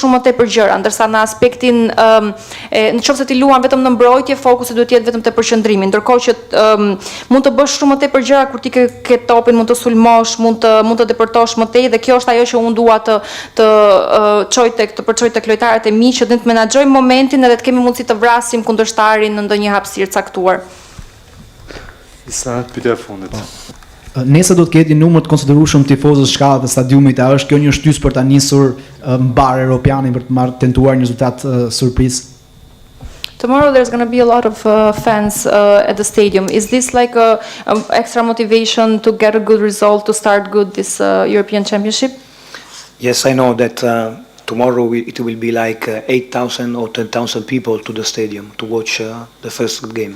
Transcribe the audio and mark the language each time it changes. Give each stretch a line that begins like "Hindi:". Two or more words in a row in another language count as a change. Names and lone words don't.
Albanian: shumë më tepër gjëra, ndërsa në aspektin nëse ti luan vetëm në mbrojtje, fokusi duhet të jetë vetëm te përqendrimi, ndërkohë që mund të bësh shumë më tepër gjëra kur ti ke topin, mund të sulmosh, mund të depërtosh më tej dhe kjo është ajo që unë dua të përçoj tek lojtarët e mi që të menaxhojmë momentin edhe të kemi mundësi të vrasim kundërshtarin në ndonjë hapësirë caktuar. Isa, pyetja e fundit. Nese do të ketë një numër të konsiderueshëm tifozësh shkallët e stadiumit, a është kjo një shtys për ta nisur mbar europianin për të tentuar një rezultat surprizë?
English: Tomorrow there's going to be a lot of fans at the stadium. Is this like a extra motivation to get a good result, to start good this European Championship? Yes, I know that tomorrow it will be like 8,000 or 10,000 people to the stadium to watch the first game.